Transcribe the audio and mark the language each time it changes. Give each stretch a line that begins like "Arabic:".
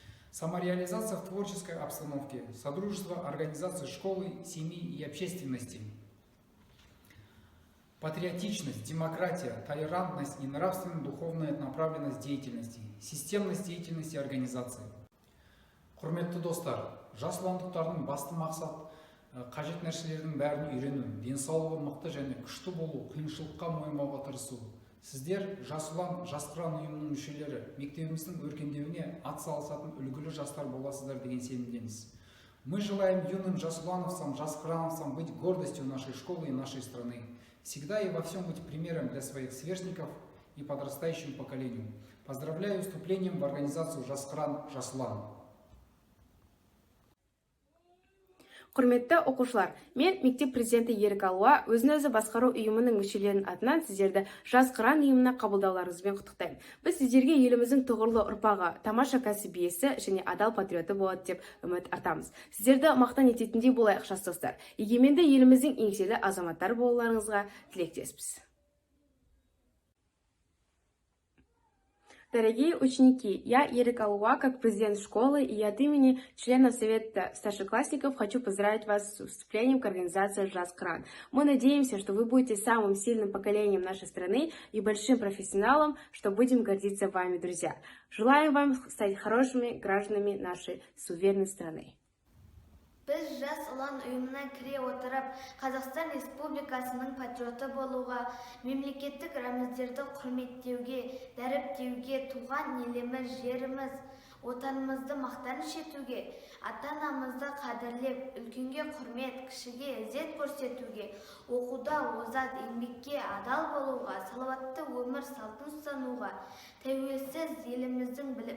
Russian: Самореализация в творческой обстановке, содружество организации школы, семьи и общественности. Патриотичность, демократия, толерантность и нравственно-духовная направленность деятельности, системность деятельности организации.
Kazakh: Құрметті достар, жас ұландықтардың басты мақсат қажет нәрселердің бәрін үйрену, денсаулығы мықты және күшті болу, қиыншылыққа мойымауға тырысу. Сіздер жас ұлан, жас қыран ұйымының мүшелері, мектебіміздің өркендеуіне ат салысатын үлгілі жастар боласыздар деген сенімдеміз.
Russian: Мы желаем юным жас ұлановцам, жас қырановцам быть гордостью нашей школы и нашей страны. Всегда и во всем быть примером для своих сверстников и подрастающему поколению. Поздравляю с вступлением в организацию «Жас қыран, жас ұлан».
Kazakh: Құрметті оқушылар, мен мектеп президенті Ерік Алуа өзін-өзі басқару ұйымының мүшелерінің атынан сіздерді жас қыран ұйымына қабылдауларыңызбен құттықтаймын. Біз сіздерге еліміздің тұғырлы ұрпағы, тамаша кәсіби иесі және адал патриоты болады деп үміт артамыз. Сіздерді мақтан ететіндей болайық, жас достар. Егеменді еліміздің еңселі азаматтар болуларыңызға тілектеспіз.
Russian: Дорогие ученики, я, Ерик Алуа, как президент школы и от имени членов Совета старшеклассников хочу поздравить вас с вступлением к организации «Жас қыран». Мы надеемся, что вы будете самым сильным поколением нашей страны и большим профессионалом, что будем гордиться вами, друзья. Желаем вам стать хорошими гражданами нашей суверенной страны.
Kazakh: Біз жас ұлан ұйымына кіре отырып, Қазақстан Республикасының патриоты болуға, мемлекеттік рәміздерді құрметтеуге, дәріптеуге, туған еліміз, жеріміз, отанымызды мақтаныш етуге, ата-анамызды қадірлеп, үлкенге құрмет, кішіге ізет көрсетуге, оқуда озат, еңбекке адал болуға, салауатты өмір салтын ұстануға, тәуелсіз еліміздің